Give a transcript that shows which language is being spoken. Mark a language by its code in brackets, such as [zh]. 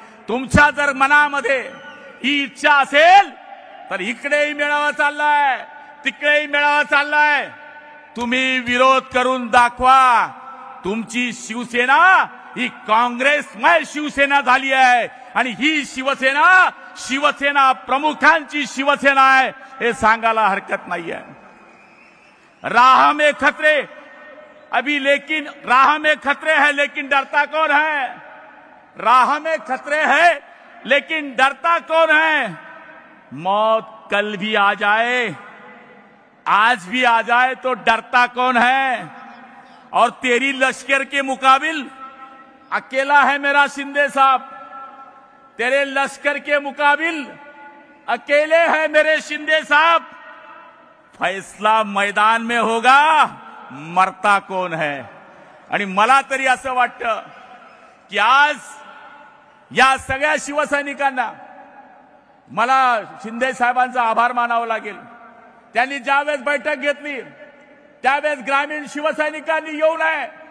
[mr] तुमच्या जर मनामध्ये ही इच्छा असेल तर इकडेही मेळावा चाललाय, तिकडेही मेळावा चाललाय. तुम्ही विरोध करून दाखवा. तुमची शिवसेना ही काँग्रेसमय शिवसेना झाली आहे आणि ही शिवसेना शिवसेना प्रमुखांची शिवसेना आहे हे सांगायला हरकत नाहीये. [hi] राह में खतरे अभी लेकिन राह में खतरे है लेकिन डरता कौन है? राह में खतरे है लेकिन डरता कौन है? मौत कल भी आ जाए, आज भी आ जाए तो डरता कौन है? और तेरी लश्कर के मुकाबिल अकेला है मेरा शिंदे साहब. तेरे लश्कर के मुकाबिल अकेले हैं मेरे शिंदे साहब. फैसला मैदान में होगा, मरता कौन है. [mr] आणि मला तरी असं वाटतं की आज या सगळ्या शिवसैनिकांना मला शिंदे साहेबांचा आभार मानावा लागेल. त्यांनी ज्यावेळेस बैठक घेतली त्यावेळेस ग्रामीण शिवसैनिकांनी येऊ नये.